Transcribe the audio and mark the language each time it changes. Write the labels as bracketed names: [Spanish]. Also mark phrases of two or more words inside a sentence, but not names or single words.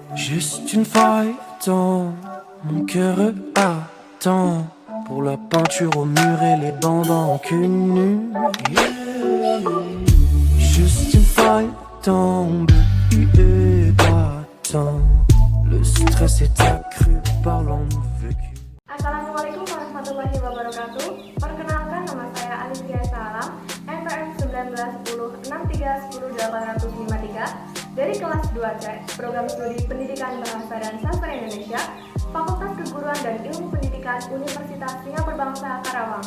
[French] Juste une faille dans mon cœur attend pour la peinture au mur et les bambins en cul nu. Juste une faille tombe et battant. Le stress est accru par l'envécu. [Arabic] السلام عليكم ورحمة الله وبركاته. [Indonesian] Perkenalkan, nama saya Alicia Salam, NPM 191063100853 dari kelas 2C, Program Studi Pendidikan Bahasa dan Sastra Indonesia, Fakultas Keguruan dan Ilmu Pendidikan Universitas Singapura Bangsa Karawang.